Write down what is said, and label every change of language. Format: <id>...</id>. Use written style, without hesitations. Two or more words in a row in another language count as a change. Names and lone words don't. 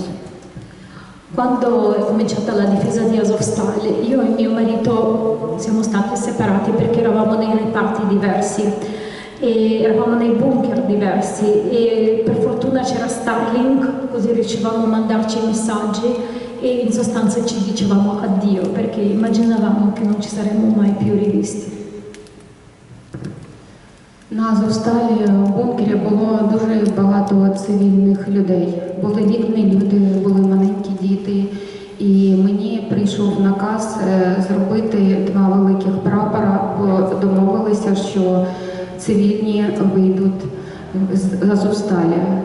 <it>Quando è cominciata la difesa di Azovstal, io e mio marito siamo stati separati perché eravamo nei reparti diversi e eravamo nei bunker diversi e per fortuna c'era Starlink, così riuscivamo a mandarci i messaggi e in sostanza ci dicevamo addio perché immaginavamo che non ci saremmo mai più rivisti.</it> <uk>На Азовсталі в бункері було дуже багато цивільних людей. Були вікні люди, були маленькі діти. І мені прийшов наказ зробити 2 великих прапора, бо домовилися, що цивільні вийдуть з Азовсталі.</uk>